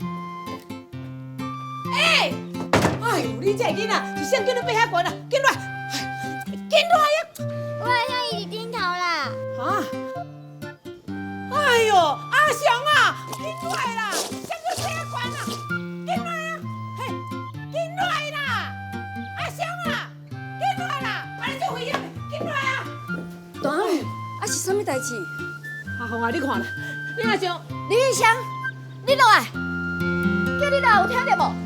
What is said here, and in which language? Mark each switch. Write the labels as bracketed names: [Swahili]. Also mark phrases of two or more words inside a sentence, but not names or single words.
[Min Nan Chinese] 哎呦，你这个囡仔是谁叫你爬遐悬啊？紧来，紧来呀！我好像已经头啦。啊！哎呦，阿雄啊，紧来啦！谁叫你爬遐悬啊？紧来啊！嘿，紧来啦！阿雄啊，紧来啦！安尼做危险的，紧来啊！大汉，啊是啥物代志？阿雄啊，你看啦，你阿雄，李玉香，你落来，叫你落有听到无？